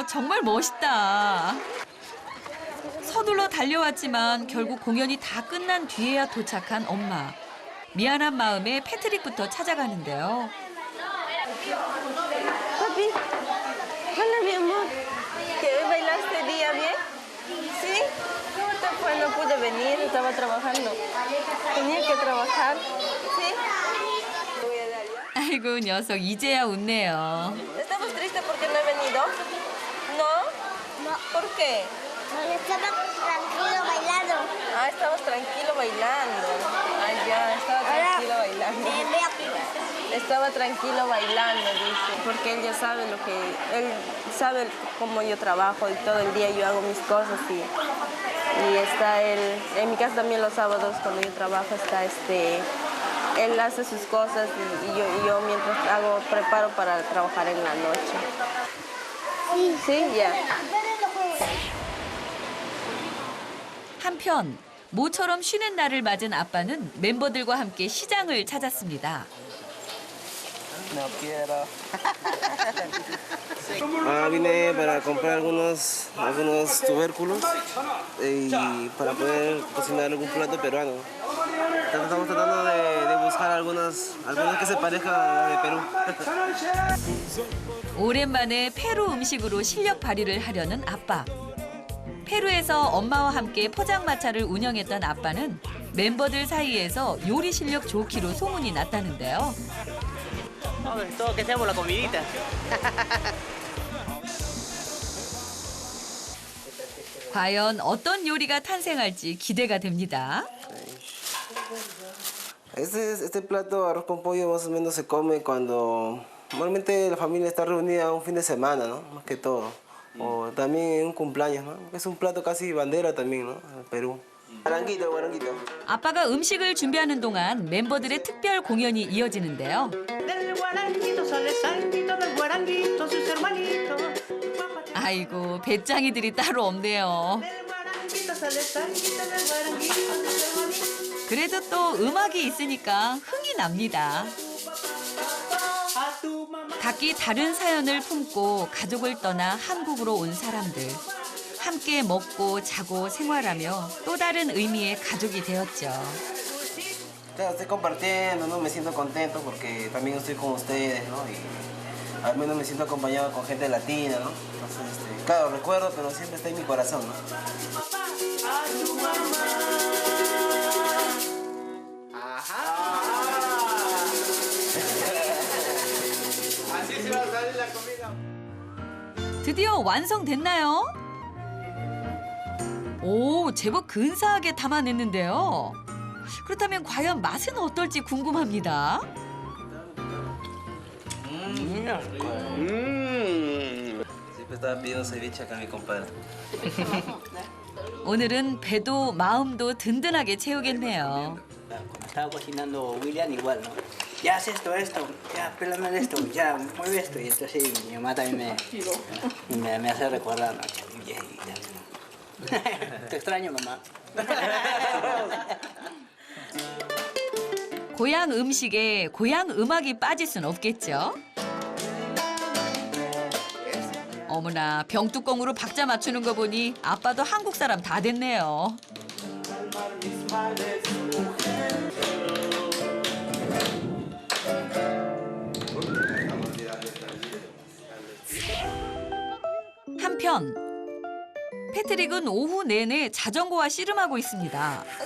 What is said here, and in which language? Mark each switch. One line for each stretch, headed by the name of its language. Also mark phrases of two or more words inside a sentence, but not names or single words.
Korean: 정말 멋있다. 서둘러 달려왔지만 결국 공연이 다 끝난 뒤에야 도착한 엄마. 미안한 마음에 패트릭부터 찾아가는데요.
Spanish: Papi, hola mi amor. ¿Que hoy bailaste día bien? ¿Sí? no pude venir, estaba trabajando. Tenía que trabajar. ¿Sí?
Korean: 아이고 녀석 이제야 웃네요.
Spanish: ¿Estamos tristes porque no he venido? ¿No? No, ¿Por qué? porque estaba tranquilo bailando. Ah, estabas tranquilo bailando. Ah, ya, estaba tranquilo bailando. Ve aquí. Estaba tranquilo bailando, dice, porque él ya sabe él sabe cómo yo trabajo y todo el día yo hago mis cosas y está él, en mi casa también los sábados cuando yo trabajo está él hace sus cosas y yo mientras preparo para trabajar en la noche. Sí, ya.
Korean: 한편 모처럼 쉬는 날을 맞은 아빠는 멤버들과 함께 시장을 찾았습니다.
Spanish: No quiero. Vine para comprar algunos tubérculos y para poder cocinar algún plato peruano. Estamos tratando de buscar algunas que se parezcan a de Perú.
Korean: 오랜만에 페루 음식으로 실력 발휘를 하려는 아빠. 페루에서 엄마와 함께 포장마차를 운영했던 아빠는 멤버들 사이에서 요리 실력 좋기로 소문이 났다는데요.
Spanish: Todo que sea por la comidita.
Korean: 과연 어떤 요리가 탄생할지 기대가 됩니다.
Spanish: Este plato arroz con pollo más o menos se come cuando normalmente la familia está reunida un fin de semana, ¿no? Más que todo. O también en un cumpleaños, ¿no? Es un plato casi bandera también, ¿no? En Perú. Guaranguito, guaranguito.
Korean: 아빠가 음식을 준비하는 동안 멤버들의 특별 공연이 이어지는데요. 아이고 배짱이들이 따로 없네요. 그래도 또 음악이 있으니까 흥이 납니다. 각기 다른 사연을 품고 가족을 떠나 한국으로 온 사람들. 함께 먹고 자고 생활하며 또 다른 의미의 가족이 되었죠.
Spanish: Estoy compartiendo, ¿no? Me siento contento porque también estoy con ustedes, ¿no? Y al menos me siento acompañado con gente latina, ¿no? Entonces, claro, recuerdo, pero siempre está en mi corazón, ¿no? Así se va a salir la comida.
Korean: 드디어 완성됐나요? 오, 제법 근사하게 담아냈는데요. 그렇다면 과연 맛은 어떨지 궁금합니다.
Spanish: Siempre estaba pidiendo ceviche acá a mi compadre.
Korean: 오늘은 배도 마음도 든든하게 채우겠네요.
Spanish: Cuando estaba cocinando William igual, ¿no? Ya haz esto, ya pélame esto, ya mueve esto. Y entonces mi mamá también me hace recordar, ¿no? Te extraño, mamá.
Korean: 고향 음식에 고향 음악이 빠질 순 없겠죠. 어머나 병뚜껑으로 박자 맞추는 거 보니 아빠도 한국 사람 다 됐네요. 한편 패트릭은 오후 내내 자전거와 씨름하고 있습니다.